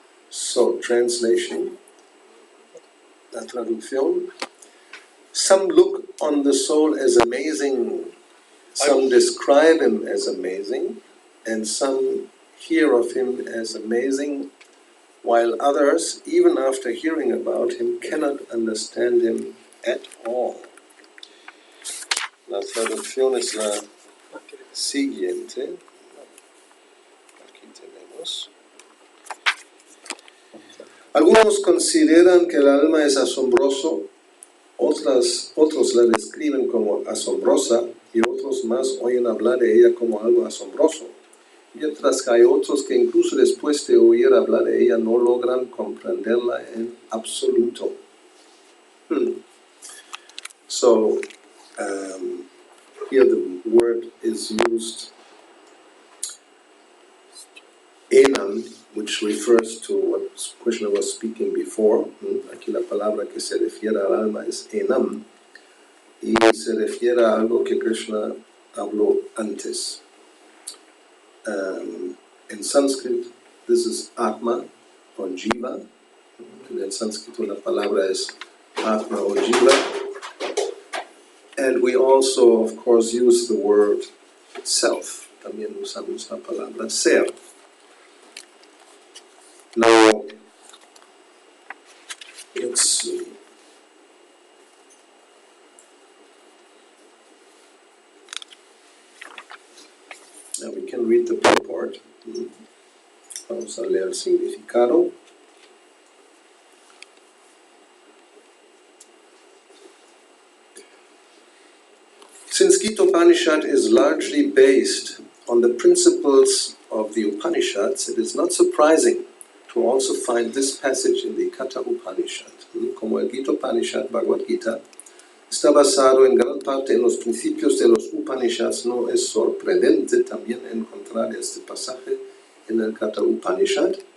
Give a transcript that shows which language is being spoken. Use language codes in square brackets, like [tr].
[en] So, translation, [es] la traducción. [en] Some look on the soul as amazing, some describe him as amazing, and some hear of him as amazing, while others, even after hearing about him, cannot understand him at all. [es] La traducción es la siguiente. Aquí tenemos. Algunos consideran que el alma es asombroso, otros la describen como asombrosa y otros más oyen hablar de ella como algo asombroso. Mientras que hay otros que incluso después de oír hablar de ella no logran comprenderla en absoluto. [en] So, here the word is used enam, which refers to what Krishna was speaking before. [es] Aquí la palabra que se refiere al alma es enam, y se refiere a algo que Krishna habló antes. En sánscrito, [en] this is atma or jiva. [es] En sánscrito la palabra es atma or jiva. [en] And we also, of course, use the word self. [es] También usamos la palabra ser. [en] Now, let's see. Now we can read the purport. [es] Vamos a leer el significado. [en] Since Gita Upanishad is largely based on the principles of the Upanishads, it is not surprising to also find this passage in the Katha Upanishad. [es] Como el Gita Upanishad, Bhagavad Gita, está basado en gran parte en los principios de los Upanishads, no es sorprendente también encontrar este pasaje en el Katha Upanishad.